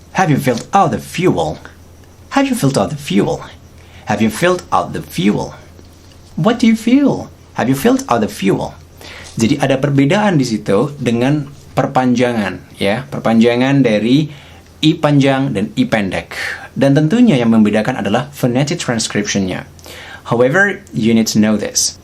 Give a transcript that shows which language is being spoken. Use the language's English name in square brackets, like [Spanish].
[English] Have you filled out the fuel? Have you filled out the fuel? Have you filled out the fuel? What do you feel? Have you filled out the fuel? [Indonesian] Jadi ada perbedaan di situ dengan perpanjangan, ya, perpanjangan dari I panjang dan I pendek. Dan tentunya yang membedakan adalah phonetic transcription-nya. [English] However, you need to know this.